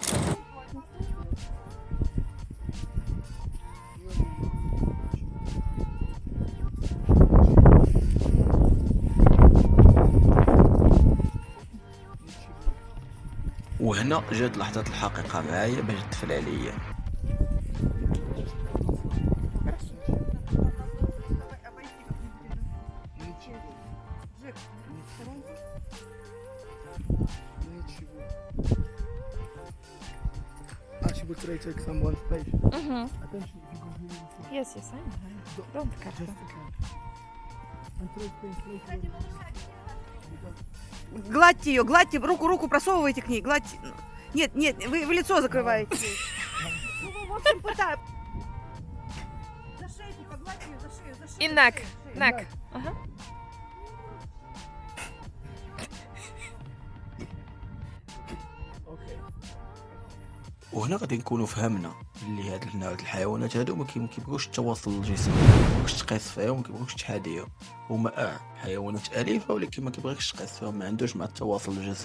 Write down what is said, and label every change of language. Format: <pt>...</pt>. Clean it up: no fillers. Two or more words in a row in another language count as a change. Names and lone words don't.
<ar>وهنا جات لحظة الحقيقة معايا باش تفل عليا.</ar> <en>She will try to take someone's page. Mhm. Attention, if you go here, it's like- Yes, yes, I know. Don't cut Just them. a can. And try to pay.</en> <ru>Гладьте ее, гладьте, руку просовывайте к ней, гладьте. Нет, вы лицо закрываете. Ну, в общем, пытаюсь. За шейку, погладьте ее, за шею, за шею. И neck, за шею.</ru> <en>neck. Ага.</en> <ar>وهنا غادي نكونوا فهمنا اللي هاد هاد الحيوانات هادو ما كيبغوش التواصل الجسدي، ما كيبغوش تقيس فيهم، ما كيبغوش تحاديهم. هما حيوانات اليفه ولكن ما كيبغيكش تقيس فيهم، ما عندوش مع التواصل الجسدي.</ar>